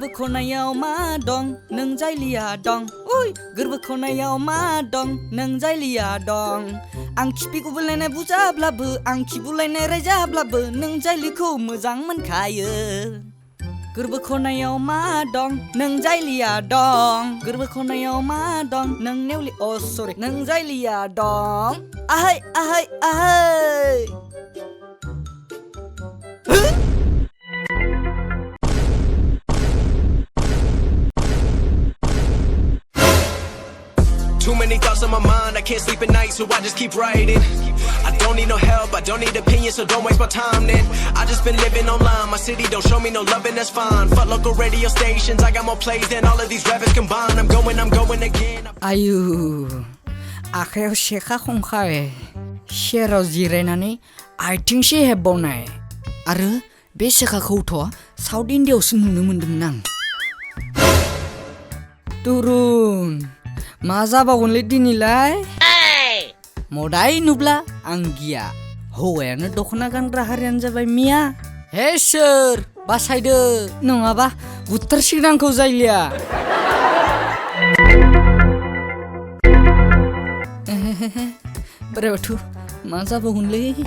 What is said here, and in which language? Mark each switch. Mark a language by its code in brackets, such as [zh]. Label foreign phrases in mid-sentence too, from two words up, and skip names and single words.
[brx] खनायाव मा दं नों जायलिया दं ओइ गोरबो खनायाव मा दं नों जायलिया दं आं खिफि गुबुलायनाय बुजाब्लाबो आं खिबुलायनाय रायजाब्लाबो नों जायलिखौ मोजां मोनखायो गोरबो खनायाव मा दं नों जायलिया दं गोरबो खनायाव मा दं नों नेवलि सरि नों जायलिया दं आहाय आहाय आहाय [en] Too many thoughts on my mind, I can't sleep at night, so I just keep writing. I don't need no help, I don't need opinions, so don't waste my time then. I just been living online, my city don't show me no love and that's fine. Fuck local radio stations, I got more plays than all of these rappers combined. I'm going again. [brx] Ayu, आखायाव सेखा खंखाय सेराव जिरायनानै आथिंसे हेबबावनाय आरो बे सेखाखौथ' साउथ इन्डियायावसो नुनो मोन्दोंमोन आं तुरुन मा जाबावगोनलै दिनैलाय मदाय नुब्ला आं गिया हौवायानो दख'ना गानग्रा हारियानो जाबाय मिया हे सोर बासायदो नङाबा बुथारसिगोन आंखौ जायलिया बोराय बाथौ मा जाबावगोनलै